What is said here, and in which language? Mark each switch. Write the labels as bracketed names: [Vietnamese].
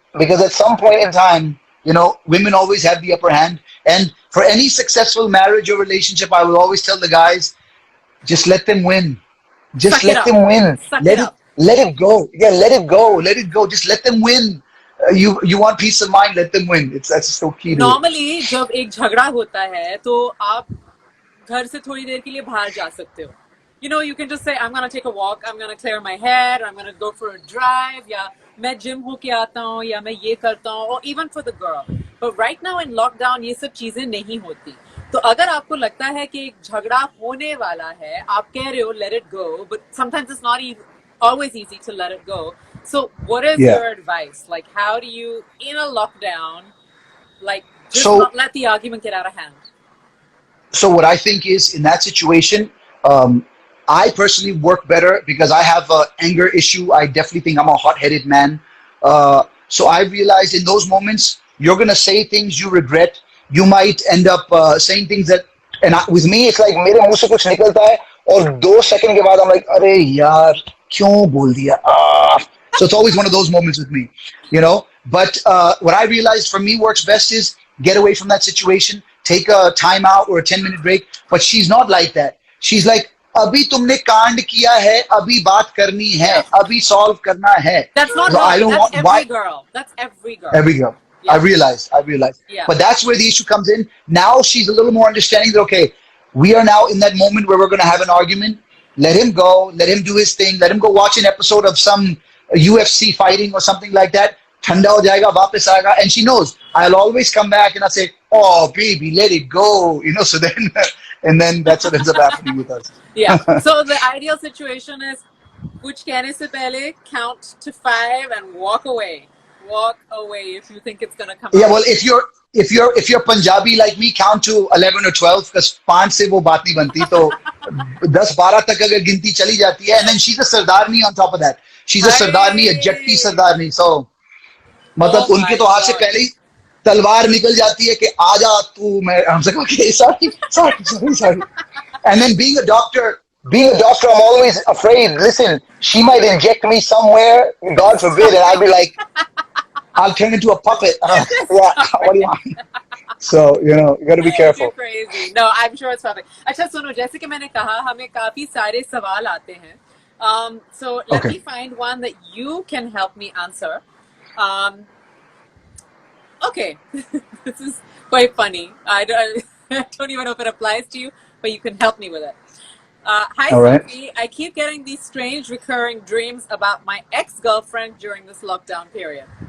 [English] Because at some point in time, women always have the upper hand. And for any successful marriage or relationship, I will always tell the guys, just let them win. Just let them win. Let it go. Yeah, let it go. Just let them win. You want peace of mind, let them win. That's so key to it. Normally, [Hindi] जब एक झगड़ा होता है तो आप घर से थोड़ी देर के लिए बाहर जा सकते हो. [English] You can just say, I'm going to take a walk, I'm going to clear my head, I'm going to go for a drive, [Hindi] या मैं जिम होके आता हूँ, या मैं ये करता हूँ, [English] or even for the girl. But right now in lockdown, [Hindi] ये सब चीजें नहीं होती. तो अगर आपको लगता है कि एक झगड़ा होने वाला है, आप कह रहे हो [English] let it go, but sometimes it's not always easy to let it go. So what is your advice? Like, how do you, in a lockdown, like, just not let the argument get out of hand? So what I think is, in that situation, I personally work better because I have an anger issue. I definitely think I'm a hot-headed man. So I realized in those moments, you're going to say things you regret. You might end up saying things that, and with me, it's like [Hindi] मेरे मुंह से कुछ निकलता है और 2 second के बाद [English] I'm like, [Hindi] अरे यार, क्यों बोल दिया? [English] So it's always one of those moments with me, But what I realized for me works best is get away from that situation, take a time out or a 10-minute break. But she's not like that. [Hindi] She's like, अभी तुमने कांड किया है, अभी बात करनी है, अभी solve करना है. [English] That's not so her. I don't That's want, every why? girl. That's every girl. Every girl. Yeah. I realized. Yeah. But that's where the issue comes in. Now she's a little more understanding that, okay, we are now in that moment where we're going to have an argument. Let him go. Let him do his thing. Let him go watch an episode of some UFC fighting or something like that. [Hindi] Thanda ho jayega, वापस आएगा. [English] And she knows. I'll always come back and I'll say, oh, baby, let it go. So then, and then that's what ends up happening with us. Yeah. So the ideal situation is, [Hindi] कुछ कहने से पहले [English] count to 5 and walk away. Walk away if you think it's going to come out. Well, if you're if you're Punjabi like me, count to 11 or 12 because 5 [Hindi] से वो बात नहीं बनती तो 10-12 तक अगर गिनती चली जाती है, [English] and then she's a sardarni on top of that. She's a sardarni, a Jatti sardarni. [Hindi] So मतलब उनके तो हाथ से पहले ही तलवार निकल जाती है कि आजा तू. मैं हमसे कहा कि sorry. [English] And then being a doctor, I'm always afraid. Listen, she might inject me somewhere, God forbid, and I'll be like, I'll turn into a puppet. What do you want? So, you got to be careful. You're crazy. No, I'm sure it's perfect. [Hindi] अच्छा सुनो, जैसे कि मैंने कहा, हमें काफी सारे सवाल आते हैं. [English] So let me find one that you can help me answer. Okay, this is quite funny. I don't even know if it applies to you, but you can help me with it. Hi, Sophie. I keep getting these strange recurring dreams about my ex-girlfriend during this lockdown period.